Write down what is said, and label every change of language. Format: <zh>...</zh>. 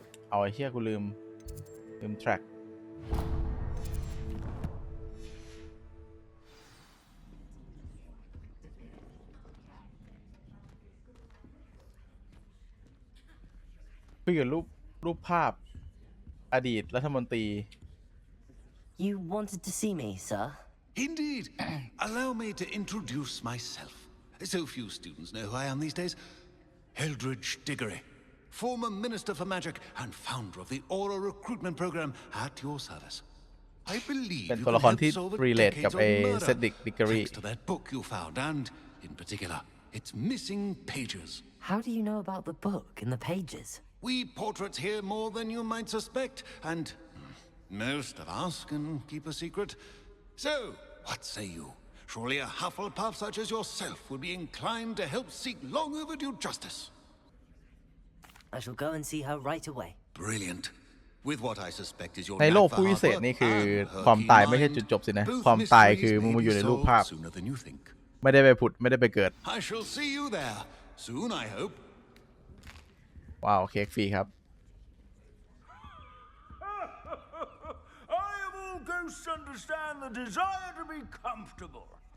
<th>เอาไอ้เหี้ยกูลืมแทร็กคุยกับรูปภาพอดีตรัฐมนตรี</th> <en>You wanted to see me, sir? Indeed. Allow me to introduce myself. So few students know who I am these days. Eldritch Diggory, former Minister for Magic and founder of the Aura recruitment program at your service. I believe you can help solve a decades-old murder thanks to that book you found and, in particular, its missing pages. How do you know about the book and the pages? We portraits hear more than you might suspect, and most of us can keep a secret. So, what say you? Surely a Hufflepuff such as yourself would be inclined to help seek long overdue justice. I shall go and see her right away. Brilliant. With what I suspect is your</en> <th>ในโลกผู้วิเศษนี่คือความตายไม่ใช่จุดจบสินะความตายคือมึงมาอยู่ในรูปภาพไม่ได้ไปผุดไม่ได้ไปเกิด</th> <en>I shall see you there soon, I hope.</en> <th>ว้าวเค้กฟรีครับ</th> <en>I of all ghosts understand the desire to be comfortable.</en>